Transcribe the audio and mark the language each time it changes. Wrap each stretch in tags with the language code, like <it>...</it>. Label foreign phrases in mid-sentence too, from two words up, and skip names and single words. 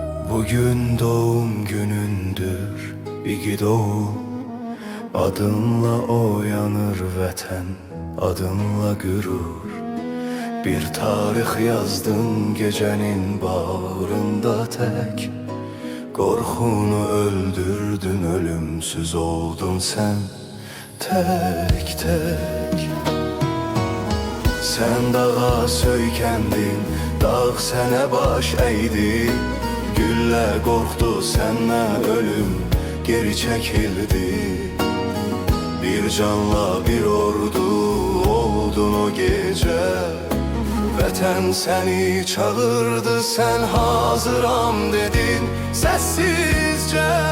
<tr>Bugün doğum günündür İgidoğum.</tr> <az>Adınla oyanır vətən, adınla gürur.</az> <tr>Bir tarix yazdın gecenin bağrında tek. Korkunu öldürdün, ölümsüz oldun sen tek tek. Sen dağa söykendin, dağ sene baş eğdi.</tr> <az>Güllə qorxdu səndən, ölüm geri çəkildi.</az> <tr>Bir canla bir ordu oldun o gece.</tr> <az>Vətən səni çağırdı, sən hazıram dedin səssizcə.</az>